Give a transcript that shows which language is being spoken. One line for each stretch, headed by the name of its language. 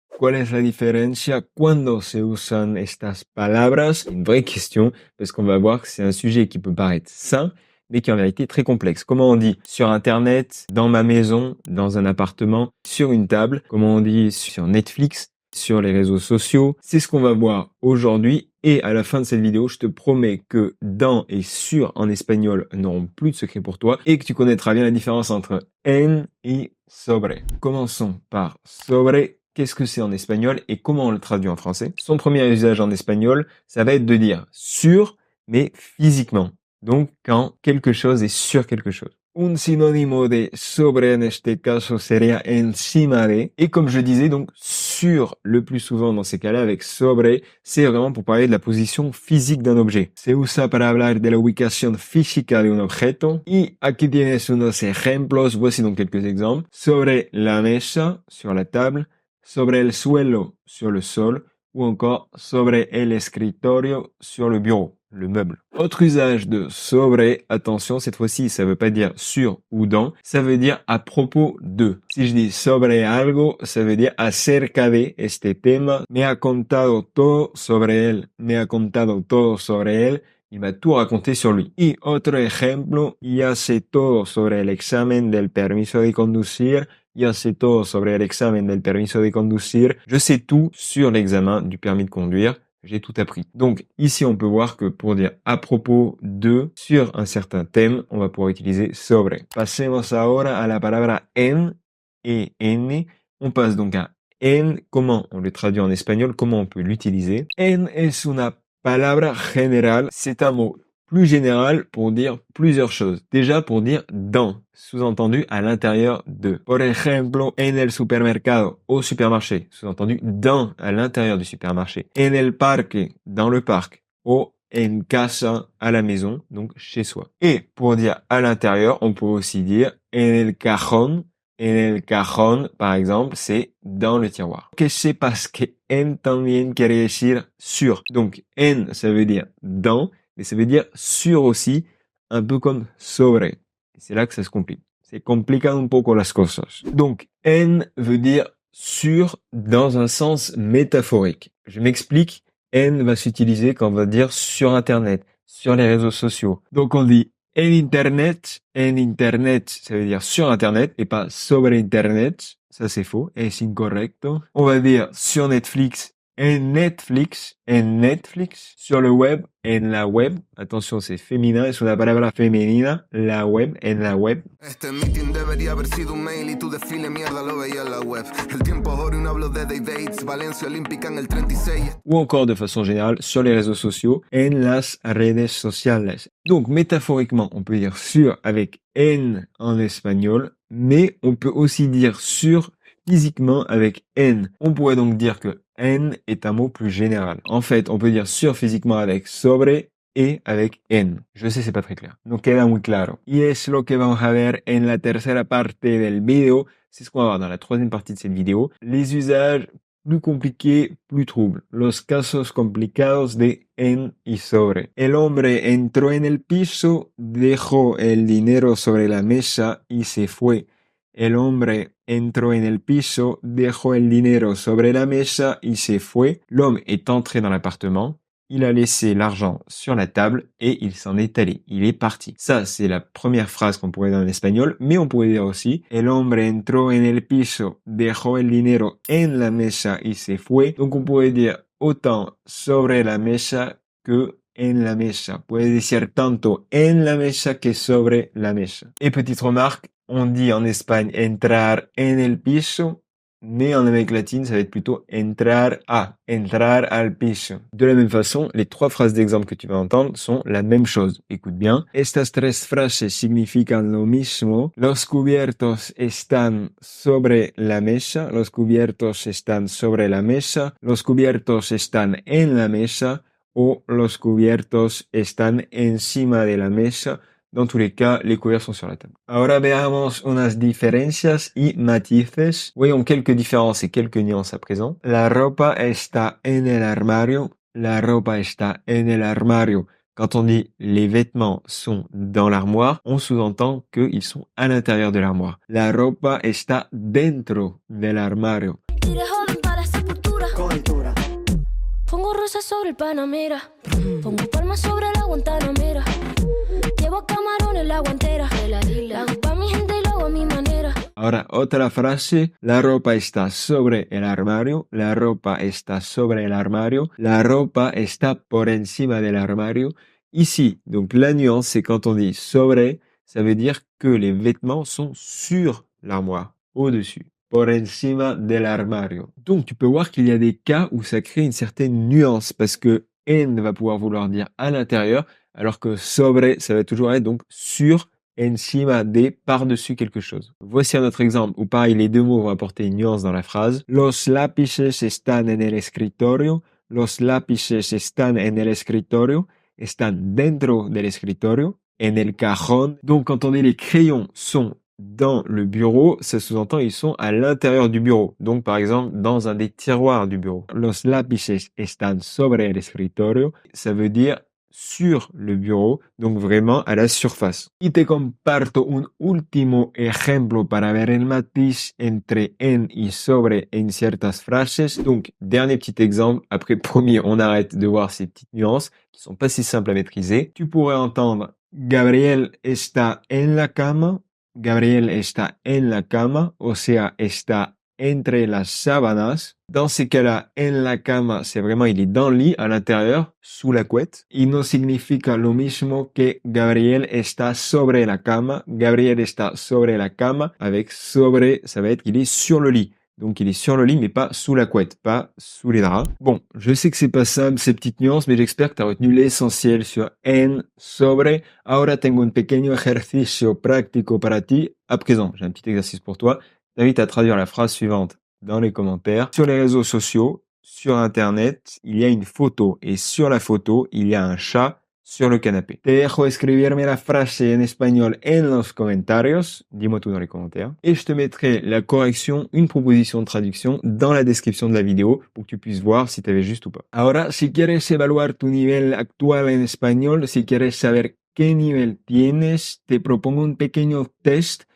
Spanish: ¿Cuál es la diferencia cuando se usan estas palabras?
French: Une vraie question, parce qu'on va voir que c'est un sujet qui peut paraître simple, mais qui en vérité est très complexe. Comment on dit sur Internet, dans ma maison, dans un appartement, sur une table? Comment on dit sur Netflix, sur les réseaux sociaux? C'est ce qu'on va voir aujourd'hui. Et à la fin de cette vidéo, je te promets que dans et sur en espagnol n'auront plus de secret pour toi et que tu connaîtras bien la différence entre en et sobre. Commençons par sobre. Qu'est-ce que c'est en espagnol et comment on le traduit en français? Son premier usage en espagnol, ça va être de dire sur, mais physiquement. Donc, quand quelque chose est sur quelque chose.
Spanish: Un sinónimo de sobre en este caso sería encima de.
French: Et comme je disais, donc, sur le plus souvent dans ces cas-là avec sobre, c'est vraiment pour parler de la position physique d'un objet.
Spanish: Se usa para hablar de la ubicación física de un objeto. Y aquí tienes unos ejemplos.
French: Voici donc quelques exemples.
Spanish: Sobre la mesa,
French: sur la table.
Spanish: Sobre el suelo,
French: sur le sol, ou encore
Spanish: sobre el escritorio,
French: sur le bureau, le meuble. Autre usage de sobre, attention, cette fois-ci, ça veut pas dire sur ou dans, ça veut dire à propos de. Si je dis
Spanish: sobre algo,
French: ça veut dire
Spanish: acerca de este tema, me ha contado todo sobre él, me ha contado todo sobre él,
French: il m'a tout raconté sur lui.
Spanish: Y otro ejemplo, ya sé todo sobre el examen del permiso de conducir, ya sé todo sobre el examen del permiso de conducir.
French: Je sais tout sur l'examen du permis de conduire. J'ai tout appris. Donc, ici, on peut voir que pour dire à propos de, sur un certain thème, on va pouvoir utiliser sobre.
Spanish: Pasemos ahora a la palabra en et n.
French: On passe donc à en. Comment on le traduit en espagnol? Comment on peut l'utiliser?
Spanish: En es una palabra general.
French: C'est un mot plus général pour dire plusieurs choses. Déjà pour dire dans, sous-entendu à l'intérieur de.
Spanish: Por ejemplo, en el supermercado,
French: au supermarché, sous-entendu dans, à l'intérieur du supermarché.
Spanish: En el parque,
French: dans le parc.
Spanish: O en casa,
French: à la maison, donc chez soi. Et pour dire à l'intérieur, on peut aussi dire
Spanish: en el cajón. En el cajón,
French: par exemple, c'est dans le tiroir.
Spanish: Que sepas que en también quiere decir sur.
French: Donc, en, ça veut dire dans, mais ça veut dire sur aussi, un peu comme sobre. C'est là que ça se complique. C'est
Spanish: complica un poco las cosas.
French: Donc, en veut dire sur dans un sens métaphorique. Je m'explique. En va s'utiliser quand on va dire sur Internet, sur les réseaux sociaux. Donc, on dit
Spanish: en Internet,
French: ça veut dire sur Internet et pas
Spanish: sobre Internet.
French: Ça, c'est faux.
Spanish: Es incorrecto.
French: On va dire sur Netflix,
Spanish: en Netflix,
French: sur le web,
Spanish: en la web.
French: Attention, c'est féminin,
Spanish: es una palabra femenina,
French: la web,
Spanish: en la web. Este meeting debería haber sido un mail y tu desfile mierda lo veía en la web. El tiempo es oro y no hablo de
English: day dates,
Spanish: Valencia Olímpica en el 36.
French: Ou encore de façon générale, sur les réseaux sociaux,
Spanish: en las redes sociales.
French: Donc, métaphoriquement, on peut dire sur avec en espagnol, mais on peut aussi dire sur physiquement avec en. On pourrait donc dire que en est un mot plus général. En fait, on peut dire sur physiquement avec sobre et avec en. Je sais, c'est pas très clair.
Spanish: No queda muy claro. Y es lo que vamos a ver en la tercera parte del video.
French: C'est ce qu'on va voir dans la troisième partie de cette vidéo. Les usages plus compliqués, plus troubles.
Spanish: Los casos complicados de en y sobre. El hombre entró en el piso, dejó el dinero sobre la mesa y se fue. El hombre entró en el piso, dejó el dinero sobre la mesa y se fue.
French: L'homme est entré dans l'appartement, il a laissé l'argent sur la table et il s'en est allé. Il est parti. Ça, c'est la première phrase qu'on pourrait dire en espagnol, mais on pourrait dire aussi
Spanish: el hombre entró en el piso, dejó el dinero en la mesa y se fue.
French: Donc on pourrait dire autant
Spanish: sobre la mesa
French: que
Spanish: en la mesa. Puede decir tanto en la mesa que sobre la mesa.
French: Et petite remarque, on dit en Espagne
Spanish: entrar en el piso,
French: mais en Amérique latine, ça va être plutôt
Spanish: entrar al piso.
French: De la même façon, les trois phrases d'exemple que tu vas entendre sont la même chose. Écoute bien.
Spanish: Estas tres frases significan lo mismo. Los cubiertos están sobre la mesa. Los cubiertos están sobre la mesa. Los cubiertos están en la mesa. O los cubiertos están encima de la mesa.
French: Dans tous les cas, les couverts sont sur la table.
Spanish: Ahora veamos unas diferencias y matices.
French: Voyons quelques différences et quelques nuances à présent.
Spanish: La ropa está en el armario. La ropa está en el armario.
French: Quand on dit les vêtements sont dans l'armoire, on sous-entend qu'ils sont à l'intérieur de l'armoire.
Spanish: La ropa está dentro del armario. Tiré joven para la sepultura. Con altura. Pongo rosas sobre el Panamera. Pongo palmas sobre la Guantanamera. Llevo camarones en la guantera. La hago pa' mi gente y lo hago a mi manera. Ahora, otra frase. La ropa está sobre el armario. La ropa está sobre el armario. La ropa está por encima del armario.
French: Ici, donc la nuance, c'est quand on dit sobre, ça veut dire que les vêtements sont sur l'armoire, au-dessus.
Spanish: Por encima del armario.
French: Donc, tu peux voir qu'il y a des cas où ça crée une certaine nuance parce que en va pouvoir vouloir dire à l'intérieur, alors que sobre, ça va toujours être donc sur,
Spanish: encima de,
French: par-dessus quelque chose. Voici un autre exemple où pareil, les deux mots vont apporter une nuance dans la phrase.
Spanish: Los lápices están en el escritorio. Los lápices están en el escritorio. Están dentro del escritorio. En el cajón.
French: Donc, quand on dit les crayons sont dans le bureau, ça sous-entend ils sont à l'intérieur du bureau. Donc, par exemple, dans un des tiroirs du bureau.
Spanish: Los lápices están sobre el escritorio.
French: Ça veut dire sur le bureau, donc vraiment à la surface.
Spanish: Y te comparto un último ejemplo para ver el matiz entre en y sobre en ciertas frases.
French: Donc, dernier petit exemple. Après, promis, on arrête de voir ces petites nuances qui sont pas si simples à maîtriser. Tu pourrais entendre
Spanish: Gabriel está en la cama. Gabriel está en la cama, o sea, está entre las sábanas.
French: Dans ces cas-là,
Spanish: en la cama,
French: c'est vraiment, il est dans le lit, à l'intérieur, sous la couette.
Spanish: Y no significa lo mismo que Gabriel está sobre la cama. Gabriel está sobre la cama.
French: Avec sobre, ça va être qu'il est sur le lit. Donc, il est sur le lit, mais pas sous la couette, pas sous les draps. Bon, je sais que c'est pas simple, ces petites nuances, mais j'espère que tu as retenu l'essentiel sur en, sobre. Ahora tengo un pequeño ejercicio práctico para ti. À présent, j'ai un petit exercice pour toi. Je t'invite à traduire la phrase suivante dans les commentaires. Sur les réseaux sociaux, sur Internet, il y a une photo. Et sur la photo, il y a un chat sur le canapé.
Spanish: Te dejo escribirme la frase en espagnol en los comentarios.
French: Dis-moi tout dans les commentaires. Et je te mettrai la correction, une proposition de traduction dans la description de la vidéo pour que tu puisses voir si tu avais juste ou pas.
Spanish: Ahora, si quieres evaluar tu nivel actual en español, si quieres saber qué nivel tienes, te propongo un pequeño test.